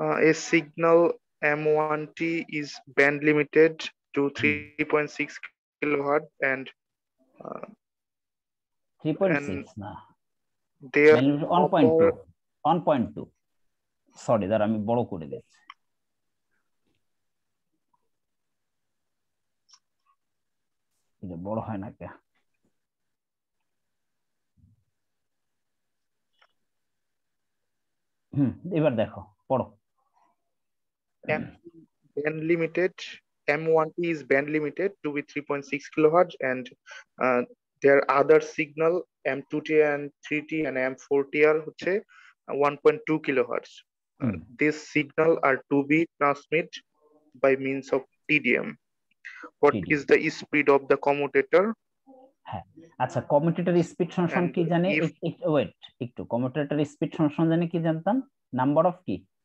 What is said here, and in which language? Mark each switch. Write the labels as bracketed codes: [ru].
[en] A signal M1T is band limited to 3.6 kilohertz and [bn] 3.6 না, [en] there [bn] 1.2 1.2, sorry দাঁড়া আমি বড় করে দিচ্ছি, এটা বড় হয় না কে, এবার দেখো পড়ো। [en] Band limited, M1T is band limited to be 3.6 kilohertz and their other signal M2T and 3T and M4T are হচ্ছে 1.2 kilohertz. These signal are to be transmit by means of TDM. What is the speed of the commutator? [bn] হ্যাঁ, আচ্ছা, commutator speed সমান কি জানি, wait একটু, commutator speed সমান জানি কি জানতাম, নাম্বার অফ কি,